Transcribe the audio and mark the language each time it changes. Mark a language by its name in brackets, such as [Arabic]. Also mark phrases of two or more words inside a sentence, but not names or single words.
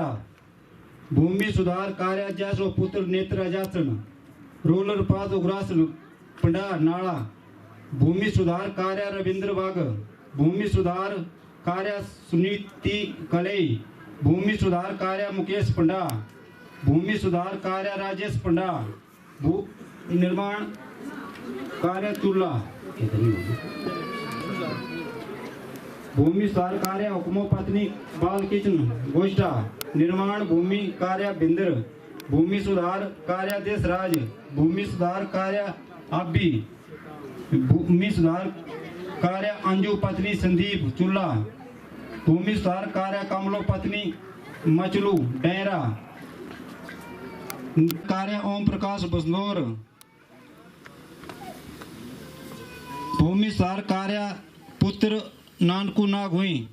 [Hindi] भूमि सुधार कार्य जैसो पुत्र नेत्र अजासन। रोलर पाद उग्रासन पंडा नाला। भूमि सुधार कार्य रविंद्र बाग। भूमि सुधार कार्य सुनीति कलई। भूमि सुधार कार्य मुकेश पंडा। भूमि सुधार कार्य राजेश पंडा। निर्माण कार्य तुल्ला। भूमि सुधार कार्य हुक्मो पत्नी बाल किचन गोष्ठा। निर्माण भूमि कार्य बिंदर। भूमि सुधार कार्य देशराज। भूमि सुधार कार्य आबी। भूमि सुधार कार्य अंजू पत्नी संदीप चुल्ला। भूमि सुधार कार्य कमलो पत्नी मचलू डेरा। कार्य ओम प्रकाश बसनौर। भूमि सुधार कार्य पुत्र नानकू नाग हुई।